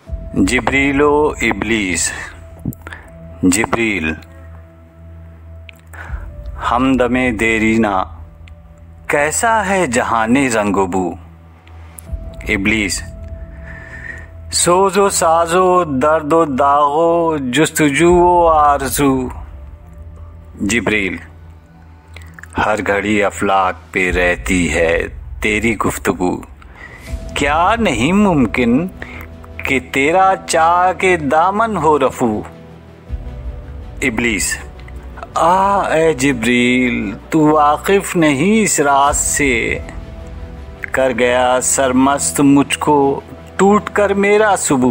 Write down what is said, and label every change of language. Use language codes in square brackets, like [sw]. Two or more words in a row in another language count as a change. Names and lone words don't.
[ur] جبریل و ابلیس۔ جبریل: ہمدم دیرینہ کیسا ہے جہان رنگ و بو۔ ابلیس: سوز و ساز و درد و داغ و جستجو و آرزو۔ جبریل: ہر گھڑی افلاک پہ رہتی ہے تیری گفتگو، کیا نہیں ممکن کہ تیرا چاہ کے دامن ہو رفو۔ ابلیس: اے جبریل، تو واقف نہیں اس راز سے، کر گیا سرمست مجھ کو ٹوٹ کر میرا سبو۔